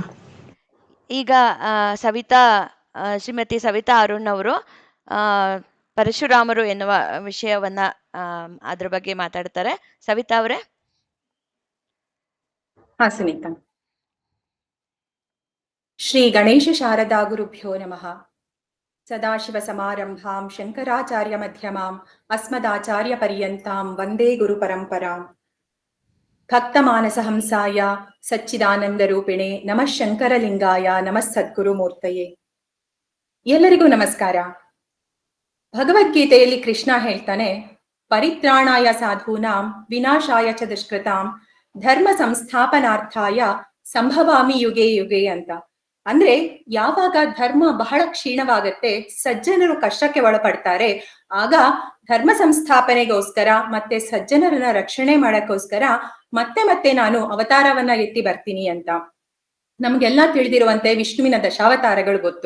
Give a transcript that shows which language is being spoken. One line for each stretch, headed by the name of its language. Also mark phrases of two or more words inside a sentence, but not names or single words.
Kannada: ಈಗ ಶ್ರೀಮತಿ ಸವಿತಾ ಅರುಣ್ ಅವರು ಪರಶುರಾಮರು ಎನ್ನುವ ವಿಷಯವನ್ನ ಅದ್ರ ಬಗ್ಗೆ ಮಾತಾಡ್ತಾರೆ. ಸವಿತಾ ಅವರೇ.
Sanskrit: ಸುನೀತಾ. ಶ್ರೀ ಗಣೇಶ ಶಾರದಾ ಗುರುಭ್ಯೋ ನಮಃ. ಸದಾಶಿವ ಸಮಾರಂಭಾಂ ಶಂಕರಾಚಾರ್ಯ ಮಧ್ಯಮಾಂ ಅಸ್ಮದಾಚಾರ್ಯ ಪರ್ಯಂತಾಂ ವಂದೇ ಗುರು ಪರಂಪರಾಂ. ಭಕ್ತ ಮಾನಸ ಹಂಸಾಯ ಸಚ್ಚಿದಾನಂದ ರೂಪಿಣೆ ನಮಃ ಶಂಕರಲಿಂಗಾಯ ನಮಃ ಸದ್ಗುರು ಮೂರ್ತಯೇ.
Kannada: ಎಲ್ಲರಿಗೂ ನಮಸ್ಕಾರ. ಭಗವದ್ಗೀತೆಯಲ್ಲಿ ಕೃಷ್ಣ ಹೇಳ್ತಾನೆ,
Sanskrit: ಪರಿತ್ರಾಣಾಯ ಸಾಧೂನಾಂ ವಿನಾಶಾಯ ಚ ದುಷ್ಕೃತಾಂ ಧರ್ಮ ಸಂಸ್ಥಾಪನಾರ್ಥಾಯ ಸಂಭವಾಮಿ ಯುಗೆ ಯುಗೆ ಅಂತ.
Kannada: ಅಂದ್ರೆ ಯಾವಾಗ ಧರ್ಮ ಬಹಳ ಕ್ಷೀಣವಾಗತ್ತೆ, ಸಜ್ಜನರು ಕಷ್ಟಕ್ಕೆ ಒಳಪಡ್ತಾರೆ, ಆಗ ಧರ್ಮ ಸಂಸ್ಥಾಪನೆಗೋಸ್ಕರ ಮತ್ತೆ ಸಜ್ಜನರನ್ನ ರಕ್ಷಣೆ ಮಾಡಕ್ಕೋಸ್ಕರ ಮತ್ತೆ ಮತ್ತೆ ನಾನು ಅವತಾರವನ್ನ ಎತ್ತಿ ಬರ್ತೀನಿ ಅಂತ. ನಮ್ಗೆಲ್ಲಾ ತಿಳಿದಿರುವಂತೆ ವಿಷ್ಣುವಿನ ದಶಾವತಾರಗಳು ಗೊತ್ತು.